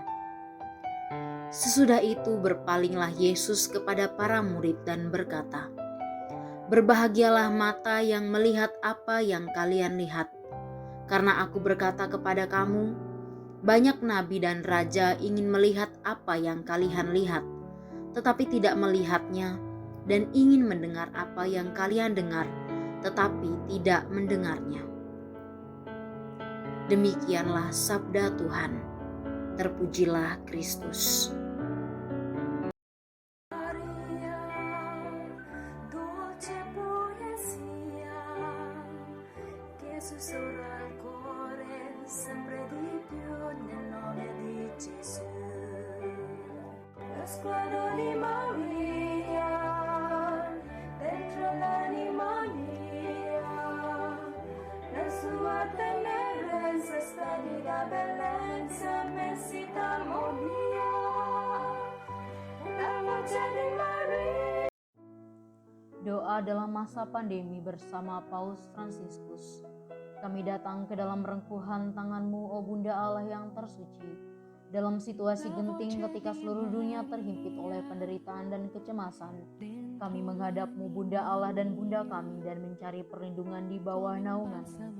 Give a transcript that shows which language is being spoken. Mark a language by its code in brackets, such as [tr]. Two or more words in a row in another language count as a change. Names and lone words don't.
[id] Sesudah itu berpalinglah Yesus kepada para murid dan berkata, Berbahagialah mata yang melihat apa yang kalian lihat, karena aku berkata kepada kamu, banyak nabi dan raja ingin melihat apa yang kalian lihat, tetapi tidak melihatnya, dan ingin mendengar apa yang kalian dengar, tetapi tidak mendengarnya. Demikianlah sabda Tuhan. Terpujilah Kristus. [it] Sussurra al cuore sempre di più nel nome di Gesù. Lo sguardo di Maria dentro l'anima mia, la sua tenerezza splendida bellezza, immensità armonia, la voce di Maria. [id] Doa dalam masa pandemi bersama Paus Fransiskus. Kami datang ke dalam rengkuhan tangan-Mu, O Bunda Allah yang tersuci. Dalam situasi genting ketika seluruh dunia terhimpit oleh penderitaan dan kecemasan, kami menghadap-Mu, Bunda Allah dan Bunda kami, dan mencari perlindungan di bawah naungan-Mu.